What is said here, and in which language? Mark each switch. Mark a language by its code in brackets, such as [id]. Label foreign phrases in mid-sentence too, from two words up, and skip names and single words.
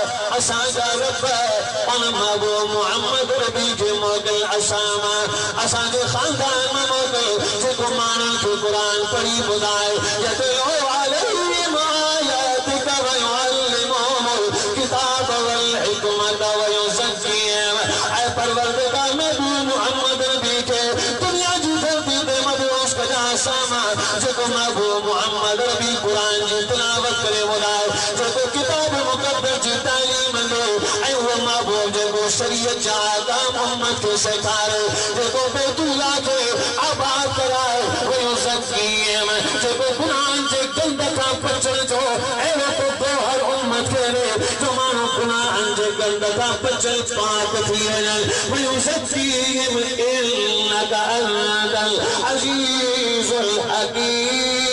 [sd] असांजा रब उन महबूब मोहम्मद रबी के मोगल असामा असांजे खानदान में मोगल जेको मानन खे कुरान पढ़ी ॿुधाए [ar] يتلو عليهم آياتك ويعلمهم الكتاب والحكمة ويزكيهم [sd] ऐ परवरदिगार महबूब मोहम्मद रबी के दुनिया जी धरती ते मबूस कजा असामा जेको महबूब मोहम्मद रबी कुरान जी तिलावत करे ॿुधाए जेको किताब मुक़द्दस जी तालीम ॾे ऐं उहो महबूब जेको शरीयत जा अहकाम उम्मत खे सेखारे जेको बैतुल्लाह खे आबाद कराए वयो ज़कीम जेको गुनाहन जे गंद खां बचण जो अहिड़ो को गौहर उम्मत खे ॾे जो माण्हू गुनाहन जे गंद खां बचल पाक थी वञनि वयो ज़कीम [ar] إنك أنت العزيز الحكيم